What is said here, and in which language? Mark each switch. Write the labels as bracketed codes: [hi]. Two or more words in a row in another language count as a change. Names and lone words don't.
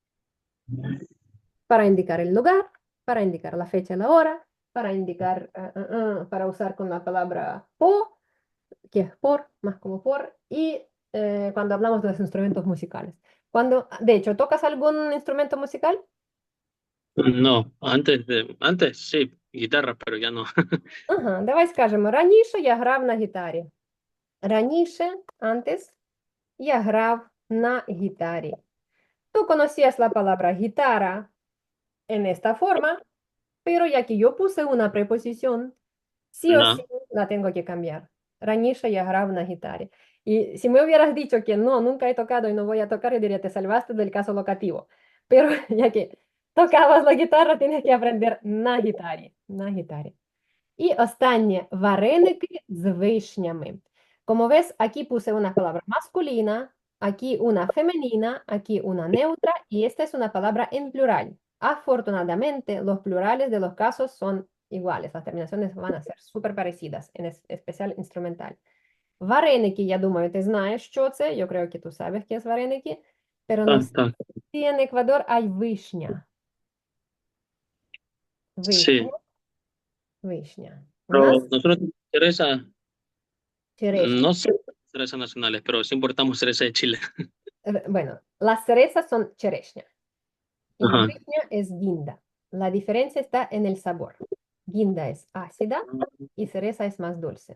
[es] Para indicar el lugar, para indicar la fecha y la hora, para indicar, para usar con la palabra po, que es por, más como por, y cuando hablamos de los instrumentos musicales. De hecho, ¿tocas algún instrumento musical? No, antes sí, guitarra, pero ya no. [uk] Ага, давай скажемо, раніше я грав на гітарі. Раніше, antes, я грав на гітарі. [es] Tú conocías la palabra guitarra en esta forma, pero ya que yo puse una preposición, sí o No. sí la tengo que cambiar. [uk] Раніше я грав на гітарі. [es] Y si me hubieras dicho que no, nunca he tocado y no voy a tocar, yo diría, te salvaste del caso locativo. Pero ya que tocabas la guitarra, tienes que aprender [uk] на гітарі. На гітарі. І останнє, вареники з вишнями. [es] Como ves, aquí puse una palabra masculina, aquí una femenina, aquí una neutra y esta es una palabra en plural. Afortunadamente, los plurales de los casos son iguales, las terminaciones van a ser súper parecidas, en especial instrumental. [uk] Вареники, я думаю, ти знаєш, що це. [es] Yo creo que tú sabes qué es вареники, pero no sé Так. si en Ecuador hay [uk] вишня. Вишня, [es] Sí, [uk] вишня. У [es] pero [uk] нас [es] nosotros tenemos cereza, [uk] черешня. [es] no sé cerezas nacionales, pero sí importamos cereza de Chile. Bueno, las cerezas son chereshña y Ajá. vishña es guinda. La diferencia está en el sabor. Guinda es ácida y cereza es más dulce.